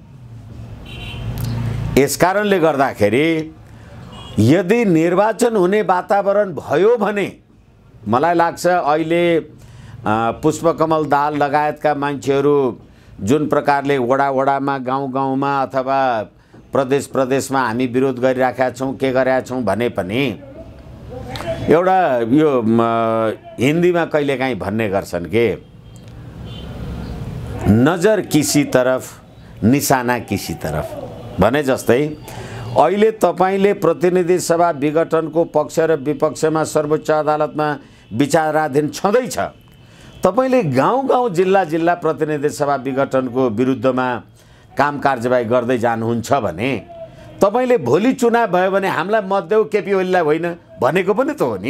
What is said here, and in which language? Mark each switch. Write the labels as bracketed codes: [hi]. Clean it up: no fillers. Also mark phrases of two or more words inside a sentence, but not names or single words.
[ne] यसकारणले गर्दाखेरि यदि निर्वाचन हुने वातावरण भयो भने मलाई लाग्छ अहिले पुष्पकमल दाहाल लगायतका मान्छेहरू जुन प्रकारले वडामा, गाउँ-गाउँमा अथवा प्रदेशमा हामी विरोध गरिराखेका छौँ, के गरेका छौँ भने पनि एउटा यो हिन्दीमा कहिलेकाहीँ भन्ने गर्छन् कि [hi] नजर किसी तरफ निशाना किसी तरफ [ne] भने जस्तै अहिले तपाईले प्रतिनिधि सभा विघटनको पक्ष र विपक्षमा सर्वोच्च अदालतमा विचाराधीन छँदैछ। तपाईले गाउँ जिल्ला प्रतिनिधि सभा विघटनको विरुद्धमा काम कारबाही गर्दै जानुहुन्छ भने तपाईले भोलि चुनाव भयो भने हामीलाई मत देऊ केपी ओलीलाई होइन भनेको पनि त हो नि।